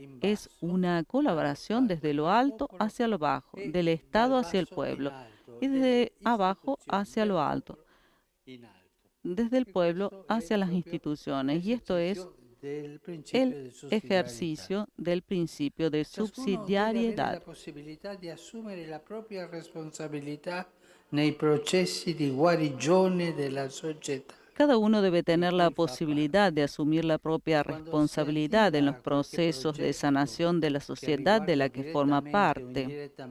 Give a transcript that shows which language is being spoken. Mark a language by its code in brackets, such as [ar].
[es] Es una colaboración desde lo alto hacia lo bajo, del Estado hacia el pueblo y desde abajo hacia lo alto, desde el pueblo hacia las instituciones. Y esto es el ejercicio del principio de subsidiariedad. [it] La possibilità di assumere la propria responsabilità nei processi di guarigione della società. [es] Cada uno debe tener la posibilidad de asumir la propia responsabilidad en los procesos de sanación de la sociedad de la que forma parte.